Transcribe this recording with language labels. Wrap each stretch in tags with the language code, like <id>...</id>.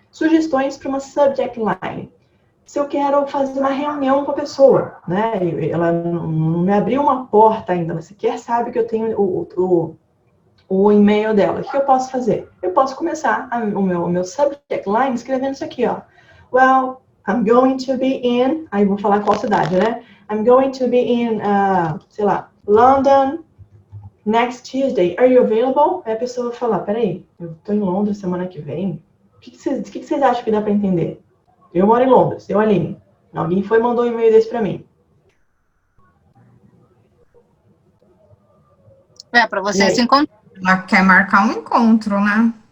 <pt>Sugestões para uma subject line. Se eu quero fazer uma reunião com a pessoa, né? Ela não me abriu uma porta ainda, ela sequer sabe que eu tenho o e-mail dela. O que eu posso fazer? Eu posso começar o meu subject line escrevendo isso aqui, ó.</pt> <en>Well, I'm going to be in...</en> <pt>Aí vou falar qual cidade, né?</pt> <en>I'm going to be in,</en> <pt>sei lá,</pt> <en>London next Tuesday. Are you available?</en> <pt>Aí a pessoa vai falar, peraí, eu tô em Londres semana que vem. O que vocês acham que dá para entender? Eu moro em Londres, eu, Aline. Alguém mandou um e-mail desse para mim. Para você se encontrar. Ela quer marcar um encontro, né?</pt>